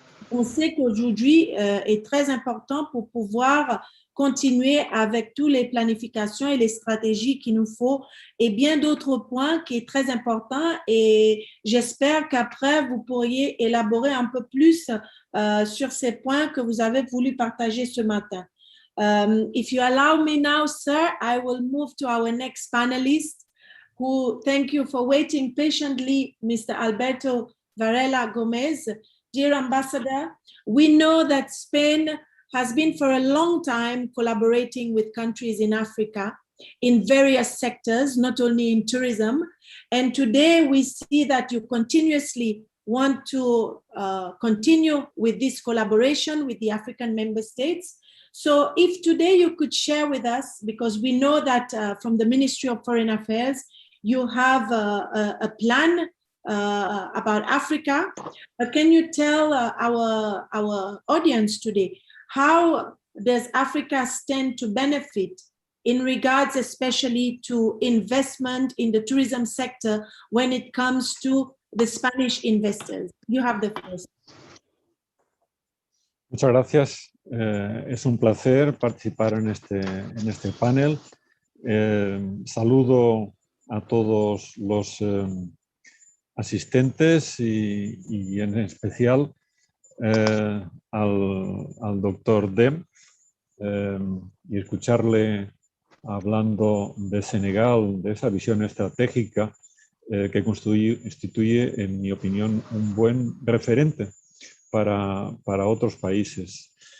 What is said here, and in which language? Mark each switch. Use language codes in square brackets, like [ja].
[fr] On sait qu'aujourd'hui est très important pour pouvoir continuer avec toutes les planifications et les stratégies qu'il nous faut et bien d'autres points qui est très important et j'espère qu'après vous pourriez élaborer un peu plus sur ces points que vous avez voulu partager ce matin. [en] If you allow me now, sir, I will move to our next panelist who, thank you for waiting patiently, Mr. Alberto Varela Gomez. Dear Ambassador, we know that Spain has been for a long time collaborating with countries in Africa in various sectors, not only in tourism. And today we see that you continuously want to continue with this collaboration with the African member states. So if today you could share with us, because we know that from the Ministry of Foreign Affairs, you have a plan about Africa. But can you tell our audience today how does Africa stand to benefit in regards especially to investment in the tourism sector when it comes to the Spanish investors? You have the first. [es] Muchas gracias. Es un placer participar en este panel. Saludo a todos los asistentes y en especial al doctor Dem y escucharle hablando de Senegal, de esa visión estratégica que constituye, en mi opinión, un buen referente para otros países.